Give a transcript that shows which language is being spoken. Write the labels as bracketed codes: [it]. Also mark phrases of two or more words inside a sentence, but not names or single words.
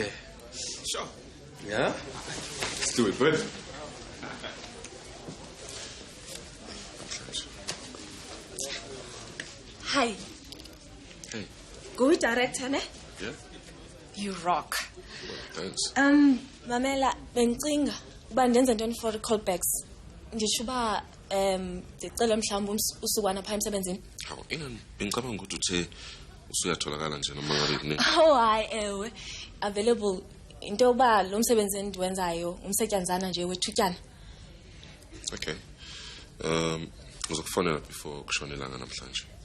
[en] Sure. Yeah? Let's do it, bud. Hi. Hey. Go director, ne? Yeah? You rock. Well, thanks. [xh] Mamela, bengicinga uba ndenze ntoni [en] for callbacks. [xh] Ndisho uba ndicela mhlawumbe usukwana phaa emsebenzini. [zu] Hawu, bengicabanga ukuthi uthe usuyatholakala nje noma ngabe kuningi. [xh] Oh, hayi ewe. Available into yokuba lo msebenzi endiwenzayo umsetyanzana nje wethutyana. [en] Okay. [zu] Uzokufonela before kushona ilanga namhlanje.